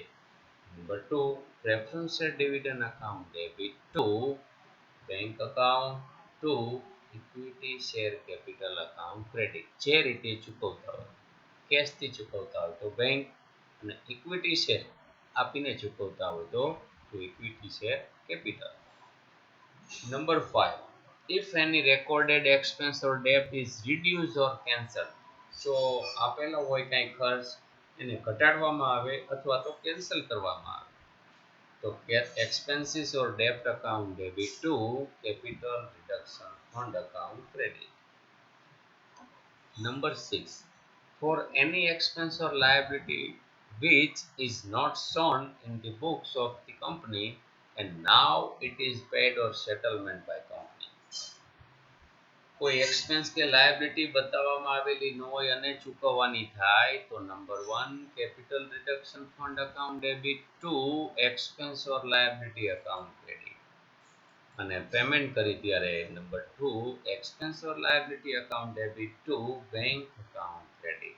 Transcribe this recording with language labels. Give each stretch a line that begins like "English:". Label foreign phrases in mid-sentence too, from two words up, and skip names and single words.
English: Number 2 preference share dividend account debit to bank account, to equity share capital account credit.
Gujarati: જે રીતે ચૂકવતા હોય, કેશથી ચૂકવતા હોય તો બેંક, અને
English: equity share
Gujarati: આપીને ચૂકવતા હોય તો
English: equity share capital. નંબર 5 if any recorded expense or debt is reduced or cancelled.
Gujarati: જો આપેલો હોય કંઈ ખર્ચ એને ઘટાડવામાં આવે અથવા તો કેન્સલ કરવામાં આવે.
English: તો expenses or debt account debit to capital reduction fund account credit. Number 6. For any expense or liability which is not shown in the books of the company and now it is paid or settlement by company.
Gujarati: કોઈ એક્સપેન્સ કે લાયબિલિટી બતાવવામાં આવેલી ન હોય અને ચૂકવવાની થાય તો નંબર 1
English: capital reduction fund account debit to expense or liability account credit
Gujarati: અને પેમેન્ટ કરી ત્યારે નંબર 2
English: expense or liability account debit to bank account credit.